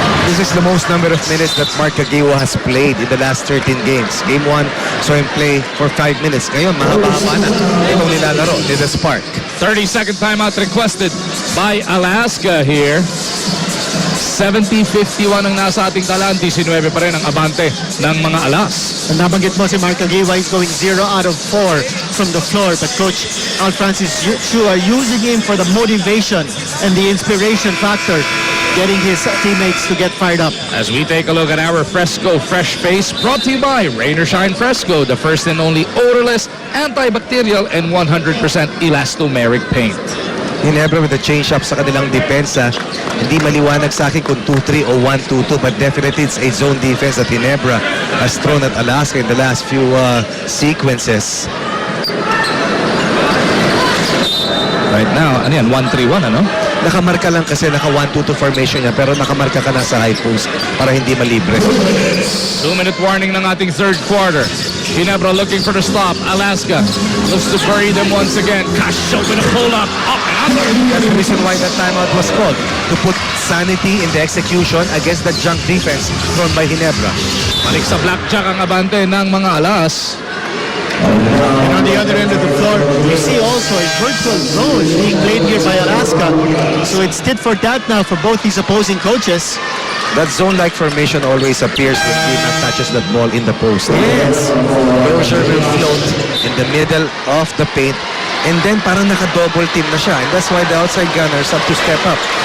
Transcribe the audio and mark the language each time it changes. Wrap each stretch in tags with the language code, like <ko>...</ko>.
<en>This is the most number of minutes that Mark Caguioa has played in the last 13 games. Game 1, saw him play for 5 minutes.</en> <tl>Ngayon, mahaba-haba na itong nilalaro ni The Spark.</tl> <en>30-second timeout requested by Alaska here.</en> <tl>70-51 ang nasa ating talaan. 19 pa rin ang abante ng mga Alas. Ang nabanggit mo si</tl> <en>Mark Caguioa is going 0 out of 4 from the floor. But Coach Al Francis Chua using him for the motivation and the inspiration factor, getting his teammates to get fired up. As we take a look at our Fresco Fresh Face, brought to you by Rain or Shine Fresco, the first and only odorless, antibacterial, and 100% elastomeric paint. Ginebra with the change-up</en> <tl>sa kanilang depensa. Hindi maliwanag sa akin kung 2-3 o 1-2-2,</tl> <en>but definitely it's a zone defense that Ginebra has thrown at Alaska in the last few sequences. Right now,</en> <tl>ano yan? 1-3-1, ano? Nakamarka lang kasi naka 1-2-2 formation niya, pero nakamarka ka na sa high post para hindi malibre.</tl> <en>2-minute warning ng ating third quarter. Ginebra looking for the stop. Alaska looks to bury them once again. Cascio with a pull-up. Up and under. That's the reason why that timeout was called, to put sanity in the execution against the junk defense thrown by Ginebra.</en> <tl>Balik sa blackjack ang abante ng mga Alas.</tl> <en>And on the other end of the floor, you see also a virtual zone being played here by Alaska. So it's tit for tat now for both these opposing coaches. That zone-like formation always appears when Gina touches that ball in the post. Yes. Closure will float in the middle of the paint, and then</en> <tl>parang naka-double team na siya,</tl> <en>and that's why the outside gunners have to step up.</en>